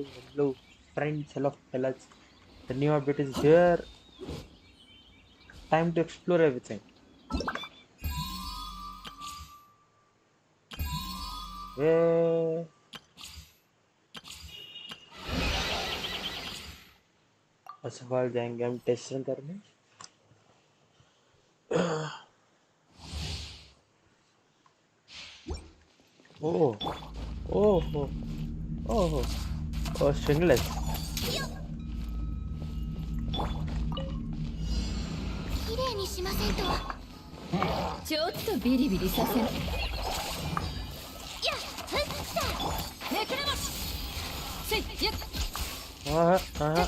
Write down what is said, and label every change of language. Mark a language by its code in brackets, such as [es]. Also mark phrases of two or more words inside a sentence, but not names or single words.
[en] Hello, friends. Hello, fellas. The new update is here. Time to explore everything. Yeah. first of all [hi] जाएंगे हम [en] test run [hi] करने. ओह ओह ओह ओह ओह स्ट्रिंगलेस. [ja] 綺麗にしませんと。ちょっとビリビリさせる。やっ、ふっさ。めくれまし。せいやっ。ああ